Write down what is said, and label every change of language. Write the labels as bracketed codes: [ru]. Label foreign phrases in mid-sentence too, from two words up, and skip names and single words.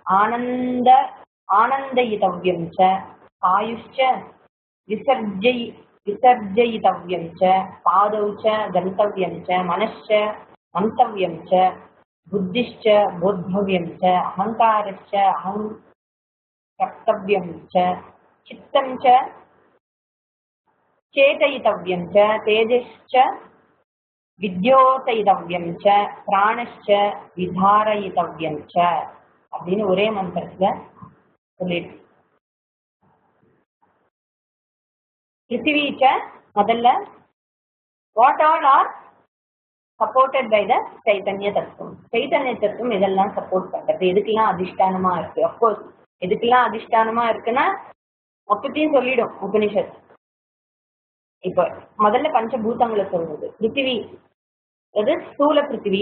[sa] आनन्दयितव्यं च, आयुश्च विसर्जयितव्यं च पादौ च गन्तव्यं च मनश्च मन्तव्यं च बुद्धिश्च बोद्धव्यं च अहङ्कारश्च अहं कर्तव्यं च चित्तं च चेतयितव्यं च तेजश्च विद्योतयितव्यं च प्राणश्च विधारयितव्यं च [ta] அப்படின்னு ஒரே மந்திரத்துல சொல்லிட்டு பிருத்திவி [sa] च முதல்ல [en] what all are supported by the [ta] சைத்தன்ய தத்துவம். சைத்தன்ய தத்துவம் இதெல்லாம் சப்போர்ட் பண்றது, எதுக்கெல்லாம் அதிஷ்டானமா இருக்கு. அப்கோர்ஸ் எதுக்கெல்லாம் அதிஷ்டானமா இருக்குன்னா மொத்தத்தையும் சொல்லிடும் உபனிஷத். இப்ப முதல்ல பஞ்சபூதங்களை சொல்றது. பிருத்திவி அது ஸ்தூல பிருத்திவி.